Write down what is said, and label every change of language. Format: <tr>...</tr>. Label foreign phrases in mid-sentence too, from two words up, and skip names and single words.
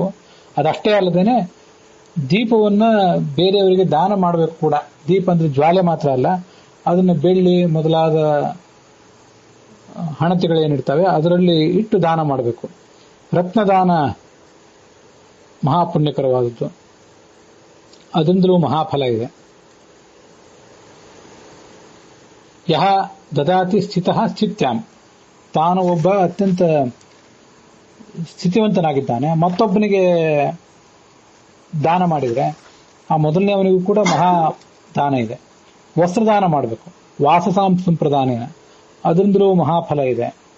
<kn>ಅದಷ್ಟೇ ಅಲ್ಲದೇನೆ ದೀಪವನ್ನ ಬೇರೆಯವರಿಗೆ ದಾನ ಮಾಡಬೇಕು ಕೂಡ. ದೀಪ ಅಂದ್ರೆ ಜ್ವಾಲೆ ಮಾತ್ರ ಅಲ್ಲ, ಅದನ್ನ ಬೆಳ್ಳಿ ಮೊದಲಾದ ಹಣತೆಗಳೇನಿರ್ತವೆ ಅದರಲ್ಲಿ ಇಟ್ಟು ದಾನ ಮಾಡಬೇಕು. ರತ್ನದಾನ ಮಹಾಪುಣ್ಯಕರವಾದದ್ದು, ಅದರಿಂದಲೂ ಮಹಾಫಲ ಇದೆ.</kn> <sa>ಯಹ ದದಾತಿ ಸ್ಥಿತಃ ಸ್ಥಿತ್ಯಾಂ.</sa> <kn>ತಾನು ಒಬ್ಬ ಅತ್ಯಂತ ಸ್ಥಿತಿವಂತನಾಗಿದ್ದಾನೆ, ಮತ್ತೊಬ್ಬನಿಗೆ ದಾನ ಮಾಡಿದರೆ ಆ ಮೊದಲನೇ ಅವನಿಗೂ ಕೂಡ ಮಹಾ ದಾನ ಇದೆ. ವಸ್ತ್ರದಾನ ಮಾಡಬೇಕು,</kn> <sa>ವಾಸಸಾಂ ಸಂಪ್ರದಾನೇನ,</sa> <kn>ಅದರಿಂದಲೂ ಮಹಾಫಲ ಇದೆ.</kn>